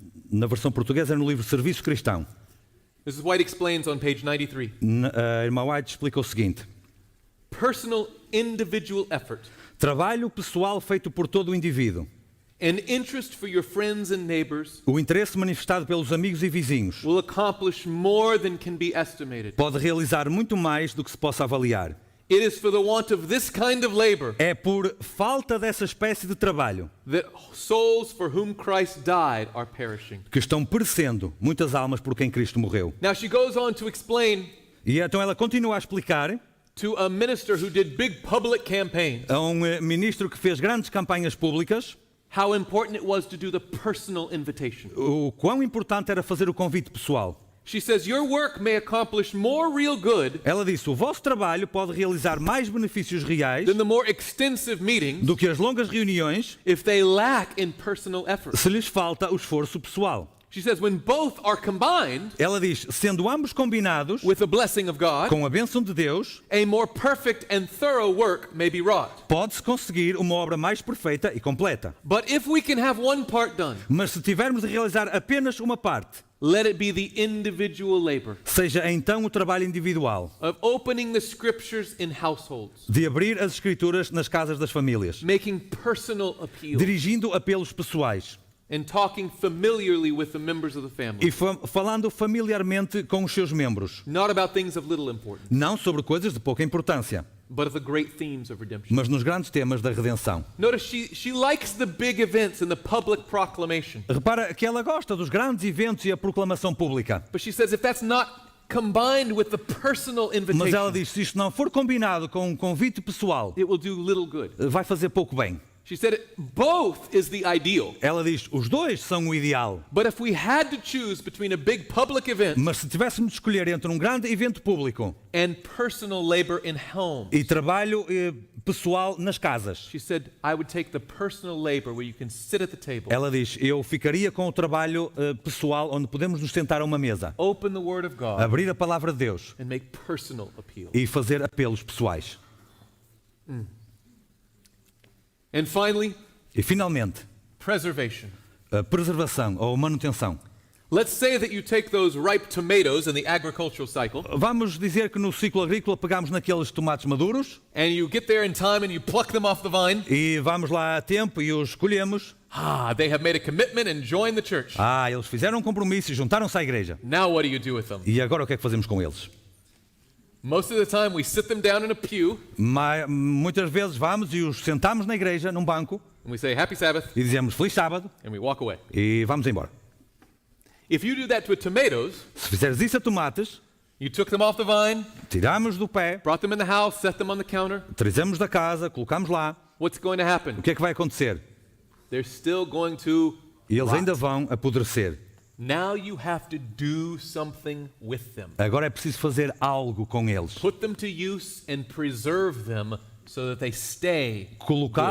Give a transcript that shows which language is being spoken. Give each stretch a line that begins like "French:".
Portuguese: Na versão portuguesa, é no livro Serviço Cristão.
English: Mrs. White explains on page 93,
Portuguese: A irmã White explica o seguinte:
English: personal individual effort
Portuguese: trabalho pessoal feito por todo o indivíduo,
English: and interest for your friends and neighbors
Portuguese: o interesse manifestado pelos amigos e vizinhos,
English: will accomplish more than can be estimated.
Portuguese: pode realizar muito mais do que se possa avaliar.
English: It is for the want of this kind of labor
Portuguese: É por falta dessa espécie de trabalho
English: that souls for whom Christ died are perishing.
Portuguese: que estão perecendo muitas almas por quem Cristo morreu.
English: Now she goes on to explain
Portuguese: E então ela continua a explicar
English: to a minister who did big public campaigns
Portuguese: a um ministro que fez grandes campanhas públicas
English: how important it was to do the personal invitation.
Portuguese: o quão importante era fazer o convite pessoal.
English: She says, your work may accomplish more real good
Portuguese: Ela disse, o vosso trabalho pode realizar mais benefícios reais
English: than the more extensive meetings
Portuguese: do que as longas reuniões
English: if they lack in personal effort.
Portuguese: se lhes falta o esforço pessoal.
English: She says, when both are combined
Portuguese: Ela diz, sendo ambos combinados
English: with the blessing of God,
Portuguese: com a bênção de Deus,
English: a more perfect and thorough work may be wrought.
Portuguese: pode-se conseguir uma obra mais perfeita e completa.
English: But if we can have one part done,
Portuguese: Mas se tivermos de realizar apenas uma parte,
English: let it be the individual labor
Portuguese: seja então o trabalho individual,
English: of opening the scriptures in households,
Portuguese: de abrir as Escrituras nas casas das famílias,
English: making personal appeal,
Portuguese: dirigindo apelos pessoais
English: and talking familiarly with the members of the family,
Portuguese: e falando familiarmente com os seus membros,
English: not about things of little importance,
Portuguese: não sobre coisas de pouca importância,
English: but of the great themes of redemption.
Portuguese: mas nos grandes temas da redenção.
English: Notice she likes the big events and the public proclamation,
Portuguese: Repara que ela gosta dos grandes eventos e a proclamação pública,
English: but she says if that's not combined with the personal
Portuguese: mas ela
English: invitation,
Portuguese: diz, se isto não for combinado com um convite pessoal,
English: it will do little good.
Portuguese: vai fazer pouco bem.
English: She said both is the ideal,
Portuguese: Ela diz, os dois são o ideal,
English: but if we had to choose between a big public event
Portuguese: mas se tivéssemos de escolher entre um grande evento público
English: and personal labor in home,
Portuguese: e trabalho pessoal nas casas,
English: she said, I would take the personal labor where you can sit at the table,
Portuguese: ela diz, eu ficaria com o trabalho pessoal onde podemos nos sentar a uma mesa,
English: open the Word of God,
Portuguese: abrir a palavra de Deus
English: and make personal appeal.
Portuguese: e fazer apelos pessoais.
English: And finally,
Portuguese: E finalmente,
English: preservation.
Portuguese: a preservação ou manutenção.
English: Let's say that you take those ripe tomatoes in the agricultural cycle
Portuguese: Vamos dizer que no ciclo agrícola pegamos naqueles tomates maduros
English: and you get there in time and you pluck them off the vine.
Portuguese: e vamos lá a tempo e os colhemos.
English: They have made a commitment and joined the church.
Portuguese: Eles fizeram um compromisso e juntaram-se à igreja.
English: Now what do you do with them?
Portuguese: E agora o que é que fazemos com eles?
English: Most of the time we sit them down in a pew
Portuguese: Muitas vezes vamos e os sentamos na igreja, num banco,
English: and we say Happy Sabbath
Portuguese: e dizemos Feliz Sábado
English: and we walk away.
Portuguese: e vamos embora.
English: If you do that to tomatoes,
Portuguese: Se fizeres isso a tomates,
English: you took them off the vine,
Portuguese: tiramos do pé,
English: brought them in the house, set them on the counter,
Portuguese: trazemos da casa, colocamos lá,
English: what's going to happen?
Portuguese: o que é que vai acontecer?
English: They're still going to
Portuguese: E eles
English: rot.
Portuguese: ainda vão apodrecer.
English: Now you have to do something with them.
Portuguese: Agora é preciso fazer algo com eles.
English: Put them to use and preserve them so that they stay good.